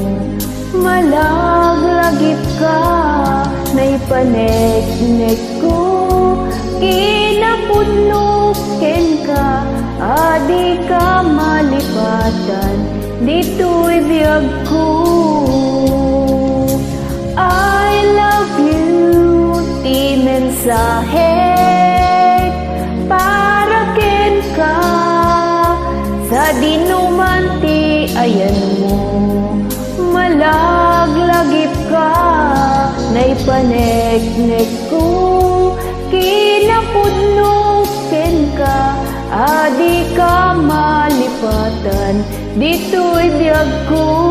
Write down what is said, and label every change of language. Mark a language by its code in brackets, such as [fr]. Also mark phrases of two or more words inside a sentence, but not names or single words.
[ilo] malaglagip ka naipanek-nek ko kinapudno ken ka adi ka malipatan dito'y biyag ko. [en] I love you [ilo] ti mensahe para ken ka sa dinumanti ayan mo malaglagip ka naipanek-nek ko kinapudno ken ka adi ka malipatan dito'y biyag ko.